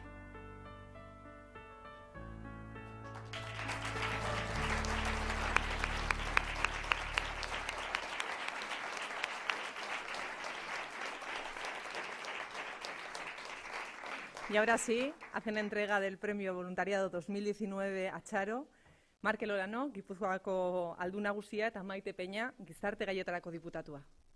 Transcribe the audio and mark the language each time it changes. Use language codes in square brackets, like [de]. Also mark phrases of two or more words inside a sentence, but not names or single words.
[es] Y ahora sí, hacen entrega del Premio Voluntariado 2019 a Charo, [eu] Markel Olano, Gipuzkoako Aldun Nagusia eta Maite Peña, Gizarte Gaietarako diputatua.